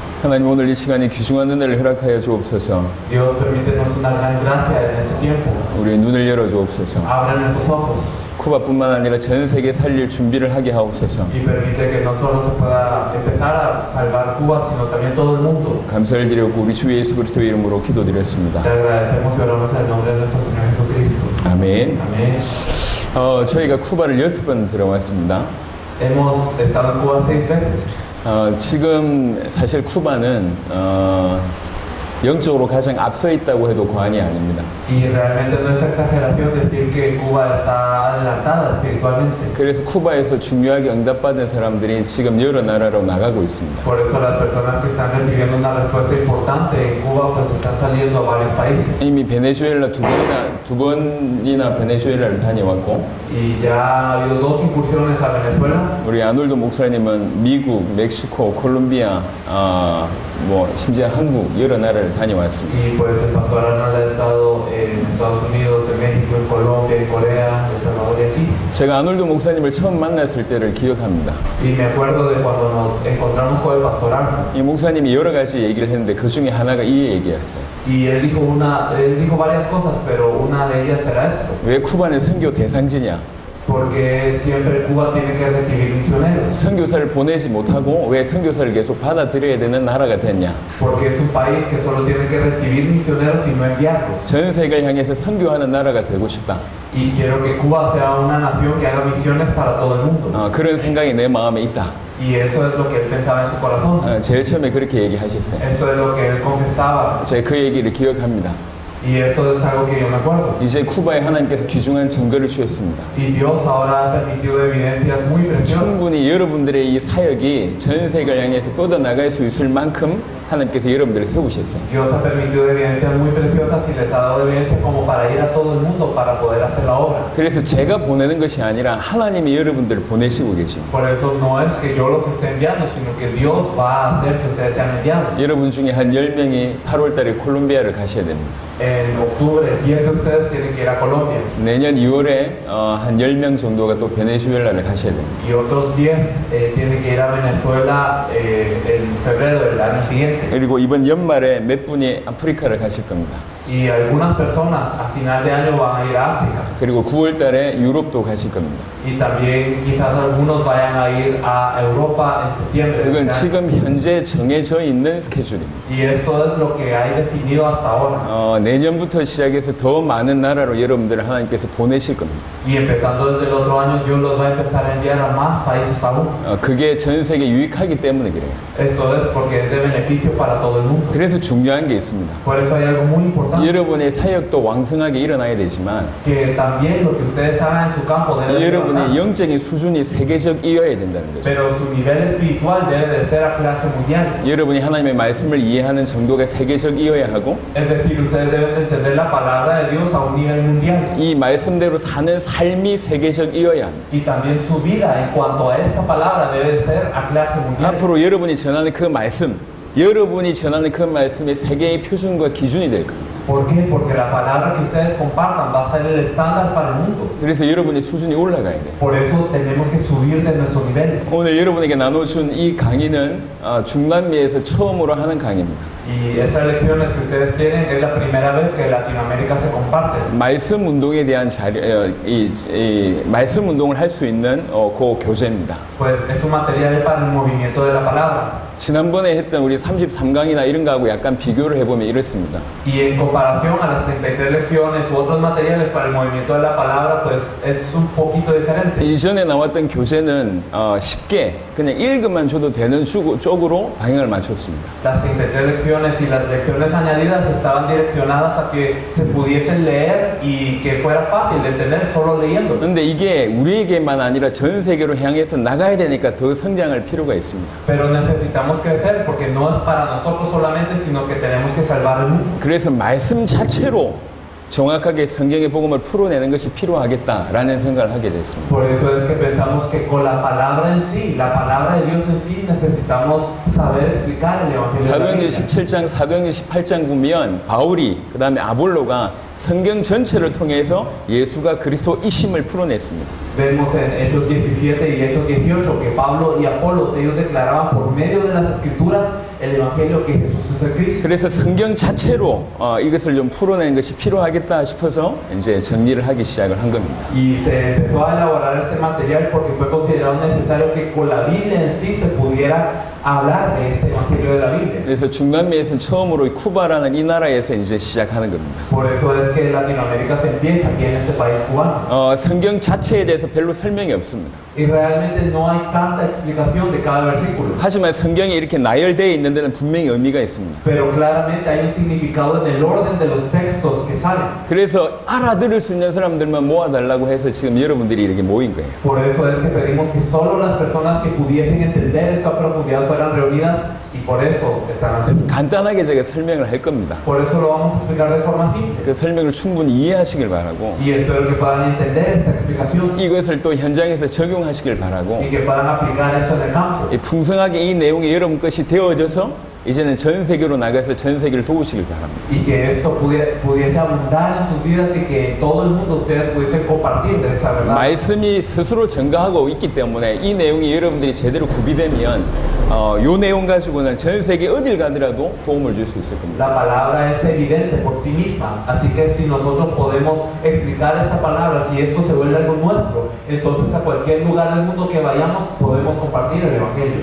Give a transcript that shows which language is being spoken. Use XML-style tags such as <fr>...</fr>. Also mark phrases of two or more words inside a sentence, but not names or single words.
<ko>하나님 오늘 이 시간에 귀중한 은혜를 허락하여 주옵소서.</ko> <es>Dios, permítenos una gran gracia en este tiempo.</es> <ko>우리 눈을 열어 주옵소서.</ko> <es>Abre nuestros ojos</es> <ko>쿠바뿐만 아니라 전 세계 살릴 준비를 하게 하옵소서.</ko> <es>y permite que no solo se pueda empezar a salvar Cuba, sino también todo el mundo.</es> <ko>감사를 드렸고 우리 주 예수 그리스도의 이름으로 기도드렸습니다.</ko> <es>Te agradecemos y oramos en el nombre de nuestro Señor Jesucristo.</es> <ko>아멘.</ko> <es>Amén.</es> <ko>저희가 쿠바를 6번 들어왔습니다.</ko> <es>Hemos estado en Cuba 6 veces.</es> <ko>지금 사실 쿠바는 영적으로 가장 앞서 있다고 해도 과언이 아닙니다.</ko> <es>Y realmente no es exageración decir que Cuba está adelantada espiritualmente.</es> <ko>그래서 쿠바에서 중요하게 응답받은 사람들이 지금 여러 나라로 나가고 있습니다.</ko> <es>Por eso las personas que están recibiendo una respuesta importante en Cuba pues están saliendo a varios países.</es> <ko>이미 베네수엘라 두 번이나 베네수엘라를 다녀왔고,</ko> <es>Y ya ha habido 2 incursiones a Venezuela.</es> <ko>우리 아놀도 목사님은 미국, 멕시코, 콜롬비아, 심지어 한국 여러 나라를 다녀왔습니다.</ko> <es>Y pues el pastor Arnold ha estado en Estados Unidos, en México, en Colombia, en Corea, en El Salvador y así.</es> <ko>제가 아놀도 목사님을 처음 만났을 때를 기억합니다.</ko> <es>Y me acuerdo de cuando nos encontramos con el pastor Arnold.</es> <ko>이 목사님이 여러 가지 얘기를 했는데 그 중에 하나가 이 얘기였어요.</ko> <es>Y él dijo varias cosas, pero una de ellas era esto.</es> <ko>왜 쿠바는 선교 대상지냐?</ko> <es>Porque siempre Cuba tiene que recibir misioneros.</es> <ko>선교사를 보내지 못하고 왜 선교사를 계속 받아들여야 되는 나라가 됐냐?</ko> <es>Porque es un país que solo tiene que recibir misioneros y no enviarlos.</es> <ko>전 세계를 향해서 선교하는 나라가 되고 싶다.</ko> <es>Y quiero que Cuba sea una nación que haga misiones para todo el mundo.</es> <ko>그런 생각이 내 마음에 있다.</ko> <es>Y eso es lo que él pensaba en su corazón.</es> <ko>제일 처음에 그렇게 얘기하셨어요.</ko> <es>Eso es lo que él confesaba.</es> <ko>제가 그 얘기를 기억합니다.</ko> <es>Y eso es algo que yo me acuerdo.</es> <ko>이제 쿠바에 하나님께서 귀중한 증거를 주셨습니다.</ko> <es>Y Dios ahora ha permitido evidencias muy preciosas.</es> <ko>충분히 여러분들의 이 사역이 전 세계를 향해서 뻗어나갈 수 있을 만큼 하나님께서 여러분들을 세우셨어요.</ko> <es>Dios ha permitido evidencias muy preciosas y les ha dado evidencia como para ir a todo el mundo para poder hacer la obra.</es> <ko>그래서 제가 보내는 것이 아니라 하나님이 여러분들을 보내시고 계십니다.</ko> <es>Por eso no es que yo los esté enviando, sino que Dios va a hacer que ustedes sean enviados.</es> <ko>여러분 중에 한 10명이 8월 달에 콜롬비아를 가셔야 됩니다.</ko> <es>En octubre, 10 de ustedes tienen que ir a Colombia.</es> <ko>내년 2월에 한 10명 정도가 또 베네수엘라를 가셔야 됩니다.</ko> <es>Y otros 10 tienen que ir a Venezuela en febrero del año siguiente.</es> <ko>그리고 이번 연말에 몇 분이 아프리카를 가실 겁니다.</ko> <es>Y algunas personas a final de año van a ir a África.</es> <ko>그리고 9월 달에 유럽도 가실 겁니다.</ko> <es>Y también quizás algunos vayan a ir a Europa en septiembre.</es> <ko>그건 지금 현재 정해져 있는 스케줄입니다.</ko> <es>Y esto es lo que hay definido hasta ahora.</es> <ko>내년부터 시작해서 더 많은 나라로 여러분들을 하나님께서 보내실 겁니다.</ko> <es>Y empezando desde el otro año, Dios los va a empezar a enviar a más países aún.</es> <ko>그게 전 세계 유익하기 때문에 그래요.</ko> <es>Esto es porque es de beneficio para todo el mundo.</es> <ko>그래서 중요한 게 있습니다.</ko> <es>Por eso hay algo muy importante.</es> <ko>여러분의 사역도 왕성하게 일어나야 되지만</ko> <es>Que también lo que ustedes hagan en su campo debe de</es> <ko>여러분의 영적인 수준이 세계적이어야 된다는 거죠.</ko> <es>pero su nivel espiritual debe de ser a clase mundial.</es> <ko>여러분이 하나님의 말씀을 이해하는 정도가 세계적이어야 하고</ko> <es>Es decir, ustedes deben de entender la palabra de Dios a un nivel mundial.</es> <ko>이 말씀대로 사는 삶이 세계적이어야 합니다.</ko> <es>Y también su vida en cuanto a esta palabra debe de ser a clase mundial.</es> <ko>앞으로 여러분이 전하는 그 말씀, 여러분이 전하는 그 말씀이 세계의 표준과 기준이 될 겁니다.</ko> <es>¿Por qué? Porque la palabra que ustedes compartan va a ser el estándar para el mundo.</es> <ko>그래서 여러분의 수준이 올라가야 돼요.</ko> <es>Por eso tenemos que subir de nuestro nivel.</es> <ko>오늘 여러분에게 나눠준 이 강의는 중남미에서 처음으로 하는 강의입니다.</ko> <es>Y estas lecciones que ustedes tienen es la primera vez que Latinoamérica se comparte.</es> <ko>말씀 운동에 대한 말씀 운동을 할 수 있는 그 교재입니다.</ko> <es>Pues es un material para el movimiento de la palabra.</es> <ko>지난번에 했던 우리 33강이나 이런 거하고 약간 비교를 해보면 이렇습니다.</ko> <es>Y en comparación a las 33 lecciones u otros materiales para el movimiento de la palabra, pues es un poquito diferente.</es> <ko>이전에 나왔던 교재는 쉽게 그냥 읽으면 줘도 되는 쪽으로 방향을 맞췄습니다.</ko> <es>Las 33 lecciones y las lecciones añadidas estaban direccionadas a que se pudiesen leer y que fuera fácil de entender solo leyendo.</es> <ko>근데 이게 우리에게만 아니라 전 세계로 향해서 나가야 되니까 더 성장할 필요가 있습니다.</ko> <es>Pero necesitamos crecer porque no es para nosotros solamente, sino que tenemos que salvar el mundo.</es> <ko>그래서 말씀 자체로 정확하게 성경의 복음을 풀어내는 것이 필요하겠다라는 생각을 하게 됐습니다.</ko> <es>Por eso es que pensamos que con la palabra en sí, la palabra de Dios en sí, necesitamos saber explicar el evangelio.</es> <ko>사도행전 17장, 사도행전 18장 보면 바울이 그다음에 아볼로가 성경 전체를 통해서 예수가 그리스도이심을 풀어냈습니다.</ko> <es>Vemos en Hechos 17 y Hechos 18 que Pablo y Apolos ellos declaraban por medio de las escrituras el Evangelio que Jesús es el Cristo.</es> <ko>그래서 성경 자체로 이것을 좀 풀어내는 것이 필요하겠다 싶어서 이제 정리를 하기 시작을 한 겁니다.</ko> <es>Y se empezó a elaborar este material porque fue considerado necesario que con la Biblia en sí se pudiera hablar de este Evangelio de la Biblia.</es> <ko>그래서 중남미에서는 처음으로 쿠바라는 이 나라에서 이제 시작하는 겁니다.</ko> <es>Por eso es que en Latinoamérica se empieza aquí en este país cubano.</es> <ko>성경 자체에 대해서 별로 설명이 없습니다.</ko> <es>Y realmente no hay tanta explicación de cada versículo.</es> <ko>하지만 성경에 이렇게 나열되어 있는 데는 분명히 의미가 있습니다.</ko> <es>Pero claramente hay un significado en el orden de los textos que salen.</es> <ko>그래서 알아들을 수 있는 사람들만 모아달라고 해서 지금 여러분들이 이렇게 모인 거예요.</ko> <es>Por eso es que pedimos que solo las personas que pudiesen entender esto a profundidad fueran reunidas y por eso están aquí.</es> <ko>그래서 간단하게 제가 설명을 할 겁니다.</ko> <es>Por eso lo vamos a explicar de forma simple.</es> <ko>그 설명을 충분히 이해하시길 바라고</ko> <es>Y espero que puedan entender esta explicación</es> <ko>이것을 또 현장에서 적용하시길 바라고</ko> <es>y que puedan aplicar esto en el campo.</es> <ko>이 풍성하게 이 내용이 여러분 것이 되어져서 이제는 전 세계로 나가서 전 세계를 도우시길 바랍니다.</ko> <es>Y que esto pudiese abundar en sus vidas y que en todo el mundo ustedes pudiesen compartir de esta verdad.</es> <ko>말씀이 스스로 증가하고 있기 때문에 이 내용이 여러분들이 제대로 구비되면 이 내용 가지고는 전 세계 어딜 가더라도 도움을 줄 수 있을 겁니다.</ko> <es>La palabra es evidente por sí misma, así que si nosotros podemos explicar esta palabra, si esto se vuelve algo nuestro, entonces a cualquier lugar del mundo que vayamos podemos compartir el Evangelio.</es>